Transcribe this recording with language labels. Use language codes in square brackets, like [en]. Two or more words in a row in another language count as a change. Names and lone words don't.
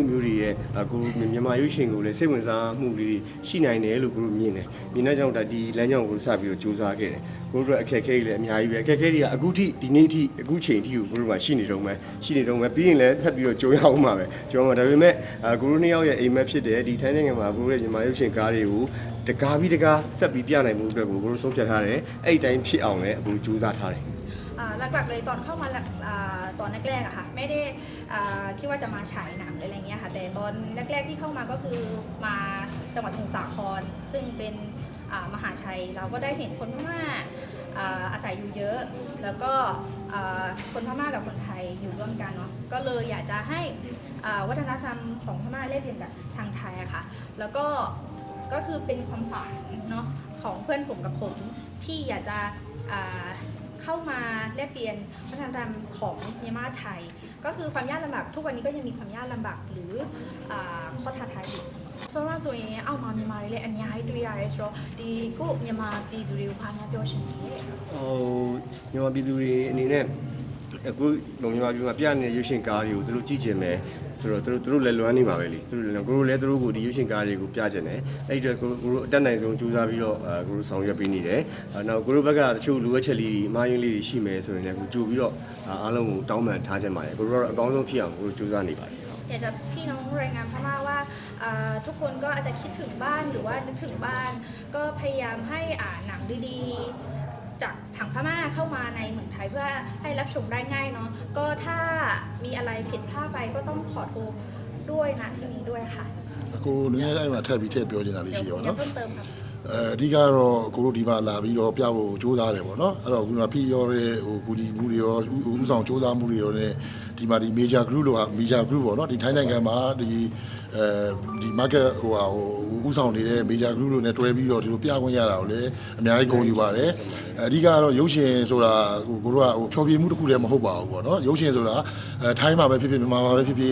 [my] မျိုးတွေရဲ့ကိုမြန်မာရုပ်ရှင်ကိုလည်းစိတ်ဝင်စားမှုတွေရှိနိုင်တယ်လို့ကိုမြင်တဲ့ကြောင့်ဒီလမ်းကြောင်းကိုစပြီးတော့စူးစမ်းခဲ့တယ်ကိုတို့အခက်အခဲတွေလည်းအများကြီးပဲအခက်အခဲတွေကအခုထိဒီနေ့ထိအခုချိန်ထိကိုကိုတို့မှာရှိနေတော့မယ်ပြီးရင်လည်းထပ်ပြီးတော့ကြိုးရအောင်ပါပဲကျွန်တော်ဒါပေမဲ့ကိုတို့နှစ်ယောက်ရဲ့အိမ်မက်ဖြစ်တယ်ဒီထိုင်းနိုင်ငံမှာကိုတို့ရဲ့မြန်မာရုပ်ရှင်ကားတွေကိုတကားဆက်ပြီးပြနိုင်မှုအတွက်ကိုကိုတို့ဆုံးဖြတ်ထားတယ်အဲ့ဒီတိုင်းဖြစ်အောင်လည်းအခုကြိုးစားထားတယ် [th] หลักๆเลยตอนเข้ามาตอนแรกๆอะค่ะไม่ได้คิดว่าจะมาฉายหนังอะไรเงี้ยค่ะแต่ตอนแรกๆที่เข้ามาก็คือมาจังหวัดสมุทรสาครซึ่ง เป็นมหาชัยเราก็ได้เห็นคนพม่าอาศัยอยู่เยอะแล้วก็คนพม่ากับคนไทยอยู่ร่วมกันเนาะก็เลย อยากจะให้วัฒนธรรมของพม่าแลกเปลี่ยนกับทางไทยอะค่ะแล้วก็คือเป็นความฝันเนาะของเพื่อนผมกับผมที่อยากจะเข้ามาแลกเปลี่ยนวัฒนธรรมของเมียนมาไทยก็คือความยากลำบากทุกวันนี้ก็ยังมีความยากลำบากหรือข้อท้าทายอยู่ [my] ဆိုတော့ဆိုရင်အောက်မှာမြန်မာတွေလည်းအများကြီးတွေ့ရတယ်ဆိုတော့ဒီကိုမြန်မာပြည်သူတွေကိုဘာများပြောချင်လဲ မြန်မာပြည်သူတွေအနေနဲ့အခုမြန်မာပြည်မှာပြနေတဲ့ရုပ်ရှင်ကားတွေကိုသူတို့ကြည့်ချင်တယ်ဆိုတော့သူတို့လည်းလွမ်းနေပါပဲလေသူတို့လည်းကိုတို့ကိုဒီရုပ်ရှင်ကားတွေကိုပြချင်တယ်အဲ့ဒီတော့ကိုတို့အတက်နိုင်ဆုံးကြိုးစားပြီးတော့ကိုတို့ဆောင်ရွက်ပေးနေတယ်နောက်ကိုတို့ဘက်ကတချို့လူဝက်ချက်လေးအမှားယွင်းလေးတွေရှိမယ်ဆိုရင်လည်းကိုကြိုပြီးတော့အားလုံးကိုတောင်းပန်ထားချင်ပါတယ်ကိုတို့ကတော့အကောင်းဆုံးဖြစ်အောင်ကိုတို့ကြိုးစားနေပါတယ် [th] อยากจะพี่น้องรายงานพม่าว่าทุกคนก็อาจจะคิดถึงบ้านหรือว่านึกถึงบ้านก็พยายามให้หนังดีๆจากทางพม่าเข้ามาในเมืองไทยเพื่อให้รับชมได้ง่ายเนาะก็ถ้ามีอะไรผิดพลาดไปก็ต้องขอโทษด้วยนะที่นี้ด้วยค่ะ [my] အခုနည်းနည်းအဲ့မှာထပ်ပြီးထည့်ပြောချင်တာလေးရှိရပါ [th] เดี๋ยว [my] တော့ [th] เพิ่มเติมครับ [my] အဓိကတော့ကိုတို့ဒီမှာလာပြီးတော့ပြဖို့ကြိုးစားတယ်ပေါ့နော်အဲ့တော့ခုနကပြီးရောတဲ့ကူညီမှုတွေရောဥဆောင်ကြိုးစားမှုတွေရောနဲ့ဒီမှာဒီ [en] major group [my] လို့ဟာ [en] major group [my] ပေါ့နော်ဒီထိုင်းနိုင်ငံမှာဒီ market ဥဆောင်နေတဲ့ [en] major group [my] လို့နဲ့တွဲပြီးတော့ဒီလိုပြခွင့်ရတာကိုလည်းအများကြီးဂုဏ်ယူပါတယ်အဓိကတော့ရုပ်ရှင်ဆိုတာကိုတို့ကဖျော်ဖြေမှုတစ်ခုလည်းမဟုတ်ပါဘူးပေါ့နော်ရုပ်ရှင်ဆိုတာထိုင်းမှာပဲဖြစ်ဖြစ်မြန်မာမှာပဲဖြစ်ဖြစ်